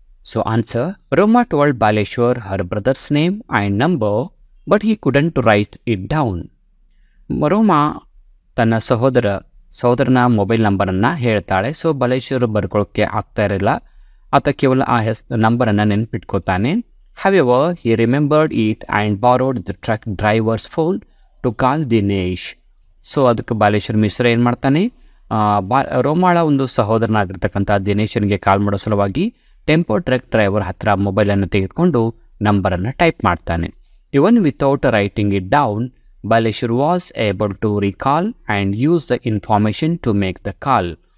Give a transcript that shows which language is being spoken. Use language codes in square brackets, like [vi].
[en] So answer, Roma told Baleshwar her brothers name and number but he couldn't write it down. [kn] ರೋಮಾ ತನ್ನ ಸಹೋದರನ mobile ನಂಬರನ್ನು ಹೇಳ್ತಾಳೆ. So Baleshwar ಬರ್ಕೊಳ್ಳೋಕ್ಕೆ ಆಗ್ತಾ ಇರಲಿಲ್ಲ, ಆತ ಕೇವಲ ಆ ನಂಬರನ್ನು ನೆನಪಿಟ್ಕೋತಾನೆ. [en] However, he remembered it and borrowed the truck driver's phone to call Dinesh. [kn] So ಅದಕ್ಕೆ ಬಾಲೇಶ್ವರ್ ಮಿಶ್ರಾ ಏನು ಮಾಡ್ತಾನೆ, ರೋಮಾಳ ಒಂದು ಸಹೋದರನಾಗಿರ್ತಕ್ಕಂಥ ದಿನೇಶನಿಗೆ ಕಾಲ್ ಮಾಡೋ ಸಲುವಾಗಿ ಟೆಂಪೋ ಟ್ರಕ್ ಡ್ರೈವರ್ ಹತ್ರ ಮೊಬೈಲನ್ನು ತೆಗೆದುಕೊಂಡು ನಂಬರನ್ನು ಟೈಪ್ ಮಾಡ್ತಾನೆ. [en] Even without writing it down, Baleshwar was able to recall and use the information to make the call.